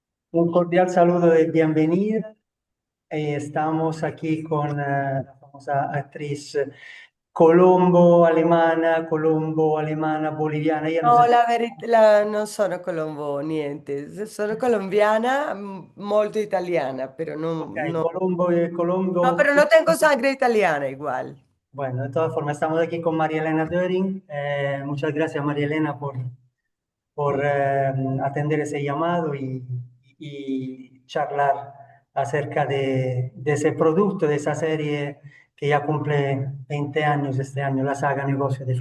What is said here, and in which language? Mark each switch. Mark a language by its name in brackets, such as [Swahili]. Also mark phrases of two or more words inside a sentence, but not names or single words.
[Spanish] Un cordial saludo de bienvenida. Estamos aquí con la famosa actriz Colombo alemana, boliviana. Ella nos No, está... [Italian] non sono colombo, niente. Sono colombiana, molto italiana, [Spanish] pero Ok, no, no, Colombo. pero no tengo sangre italiana igual. Bueno, de todas formas, estamos aquí con María Elena Döring. Muchas gracias, María Elena, por atender ese llamado y charlar acerca de ese producto, de esa serie que ya cumple 20 años este año, la saga Negocio de